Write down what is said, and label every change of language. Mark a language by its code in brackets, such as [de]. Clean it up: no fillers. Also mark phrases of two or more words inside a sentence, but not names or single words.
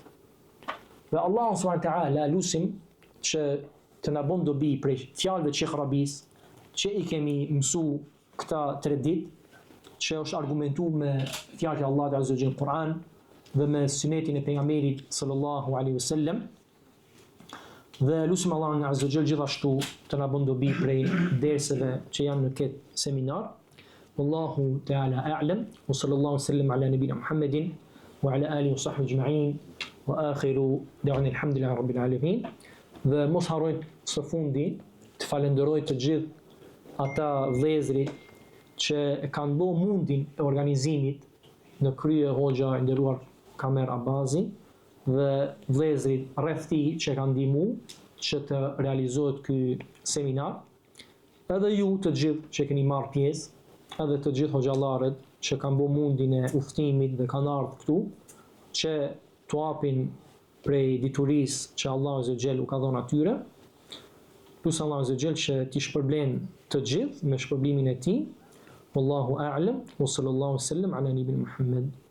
[sq] Dhe Allahu [ar] سبحانه وتعالى [sq] lusim që të na bën dobi prej fjalëve të Sheikh Rabis, që i kemi mësuar këta 3 ditë, që është argumentuar me fjalët e Allahut [ar] عز وجل [sq] në Kur'an dhe me sunetin e pejgamberit [ar] صلى الله عليه وسلم. [sq] Dhe lutim Allahun [ar] عز وجل [sq] gjithashtu të na bën dobi prej derseve që janë në këtë seminar. [ar] والله تعالى أعلم وصلى الله وسلم على نبينا محمد وعلى آله وصحبه أجمعين وآخر دعوانا الحمد لله رب العالمين. [sq] Dhe mos harrojt së fundi të falenderoj të gjithë ata vëllezërit që e kanë bërë mundin e organizimit në krye hoxha e nderuar Kamer Abazi dhe vëllezërit rreth tij që kanë ndihmuar që të realizohet ky seminar. Edhe ju të gjithë që keni marrë pjesë, edhe të gjithë hoxhallarët që kanë bërë mundin e udhëtimit dhe kanë ardhur këtu, që t'u japin prej diturisë që Allahu [ar] عز وجل [sq] u ka dhënë atyre. Lutem Allahu [ar] عز وجل [sq] që t'i shpërblen të gjithë me shpërblimin e tij. [ar] والله أعلم وصلى الله وسلم على نبينا محمد.